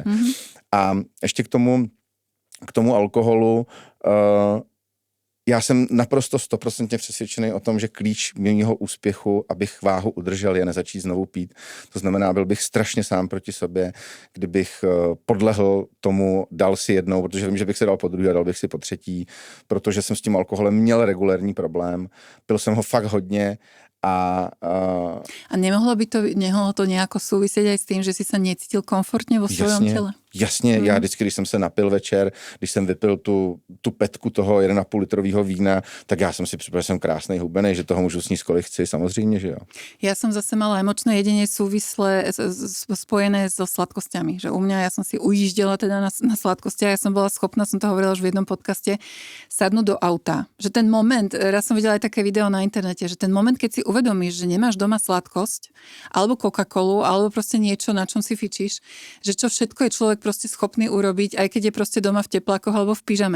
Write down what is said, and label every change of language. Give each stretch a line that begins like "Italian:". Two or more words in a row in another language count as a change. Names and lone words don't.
Czech: A ještě k tomu alkoholu, já jsem naprosto 100% přesvědčený o tom, že klíč mého úspěchu, abych váhu udržel, je nezačít znovu pít. To znamená, byl bych strašně sám proti sobě, kdybych podlehl tomu, dal si jednou, protože vím, že bych se dal po druhé a dal bych si po třetí, protože jsem s tím alkoholem měl regulérní problém. Pil jsem ho fakt hodně a
Slovak: nemohlo to nejako súvisieť aj s tým, že si sa necítil komfortne vo svojom tele?
Czech: Jasně, já vždycky, když jsem se napil večer, když jsem vypil tu petku toho 1,5 litrového vína, tak já jsem si připadal, že jsem krásnej hubenej, že toho můžu sníst kolik chci, samozřejmě, že jo.
Slovak: Ja som zase mala emočné jedenie súvislé spojené so sladkosťami, že u mňa ja som si ujíždela teda na sladkostiach, ja som bola schopná, som to hovorila už v jednom podcaste, sadnúť do auta. Že ten moment, raz som videla aj také video na internete, že ten moment, keď si uvedomíš, že nemáš doma sladkosť, alebo Coca-Colu, alebo proste niečo, na čom si fičíš, že čo všetko je človek proste schopný urobiť, aj keď je proste doma v teplákoch alebo v pyžame.